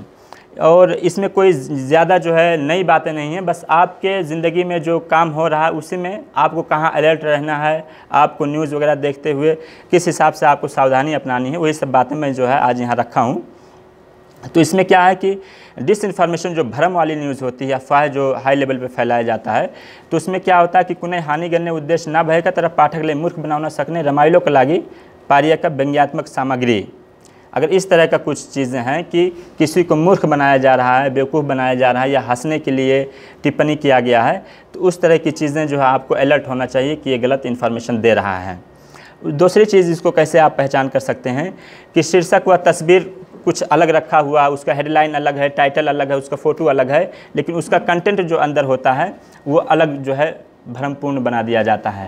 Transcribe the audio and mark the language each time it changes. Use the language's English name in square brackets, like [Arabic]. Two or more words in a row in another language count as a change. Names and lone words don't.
[Hindi] और इसमें कोई ज़्यादा जो है नई बातें नहीं हैं, बस आपके ज़िंदगी में जो काम हो रहा है उसी में आपको कहाँ अलर्ट रहना है, आपको न्यूज़ वगैरह देखते हुए किस हिसाब से आपको सावधानी अपनानी है, वही सब बातें मैं जो है आज यहाँ रखा हूँ। तो इसमें क्या है कि डिसइन्फॉर्मेशन जो भ्रम वाली न्यूज़ होती है, अफवाह जो [English] high level [Hindi] पे फैलाया जाता है, तो उसमें क्या होता है कि [Nepali] कुनै हानि गर्ने उद्देश्य न भएका तर पाठकलाई मूर्ख बनाउन सक्ने रमाइलोका लागि पारिएका व्यंग्यात्मक सामग्री। [Hindi] अगर इस तरह का कुछ चीज़ें हैं कि किसी को मूर्ख बनाया जा रहा है, बेवकूफ़ बनाया जा रहा है, या हंसने के लिए टिप्पणी किया गया है, तो उस तरह की चीज़ें जो है आपको अलर्ट होना चाहिए कि ये गलत इन्फॉर्मेशन दे रहा है। दूसरी चीज़, इसको कैसे आप पहचान कर सकते हैं कि शीर्षक व तस्वीर कुछ अलग रखा हुआ, उसका हेडलाइन अलग है, टाइटल अलग है, उसका फ़ोटो अलग है, लेकिन उसका कंटेंट जो अंदर होता है वो अलग जो है भ्रमपूर्ण बना दिया जाता है।